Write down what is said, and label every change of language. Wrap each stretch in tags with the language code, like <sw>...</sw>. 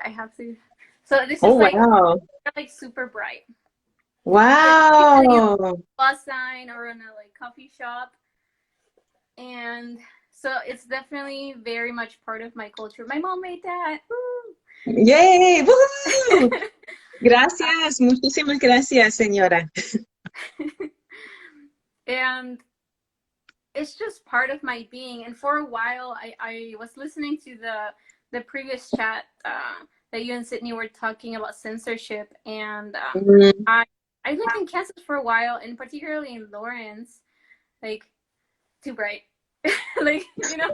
<en>I have to. So this is like, wow. they're like super bright. Wow. Like, bus sign or in a like coffee shop, and so it's definitely very much part of my culture. My mom made that. Woo! Yay! Woo!</en> <es>Gracias, muchísimas gracias, señora.</es> <en>And it's just part of my being. And for a while, I was listening to the previous chat that you and Sydney were talking about censorship, and Mm. I lived in Kansas for a while, and particularly in Lawrence, like too bright, like you know.</en>